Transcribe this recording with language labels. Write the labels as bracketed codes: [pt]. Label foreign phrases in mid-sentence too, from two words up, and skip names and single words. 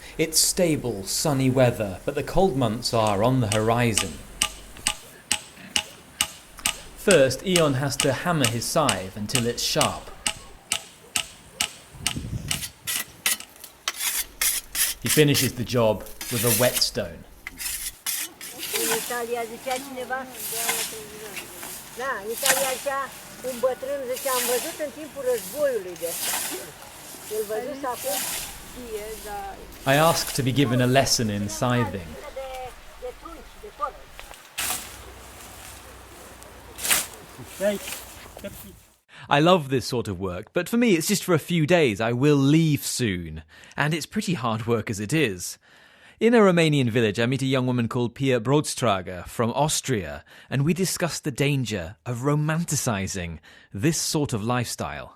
[en] It's stable, sunny weather, but the cold months are on the horizon. First, Ion has to hammer his scythe until it's sharp. He finishes the job with a whetstone. [ro] În Italia zicea cineva, da, în Italia zicea un bătrân, zicea, am văzut în timpul războiului de asta. El văzuse acum, [en] I ask to be given a lesson in scything. [ro] de trunchi, de porc. [en] I love this sort of work, but for me it's just for a few days. I will leave soon, and it's pretty hard work as it is. In a Romanian village, I meet a young woman called Pia Brodstrager from Austria, and we discuss the danger of romanticizing this sort of lifestyle.